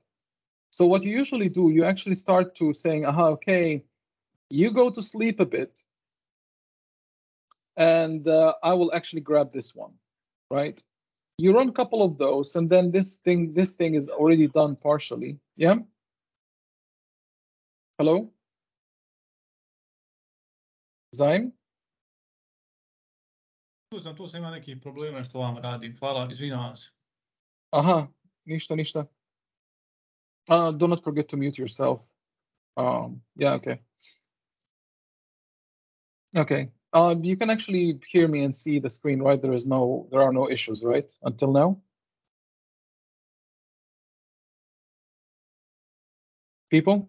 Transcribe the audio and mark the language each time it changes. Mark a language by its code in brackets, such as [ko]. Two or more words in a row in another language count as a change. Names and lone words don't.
[en] So what you usually do, you actually start to saying, okay, you go to sleep a bit, and I will actually grab this one, right? You run a couple of those, and then this thing is already done partially, yeah? Hello? Zaim? [bs] Tu sam ima neki problema što vam radim. Hvala, izvinjavam se. Aha, ništa. [en] Do not forget to mute yourself. Yeah, okay. Okay. You can actually hear me and see the screen, right? There are no issues, right? Until now? People?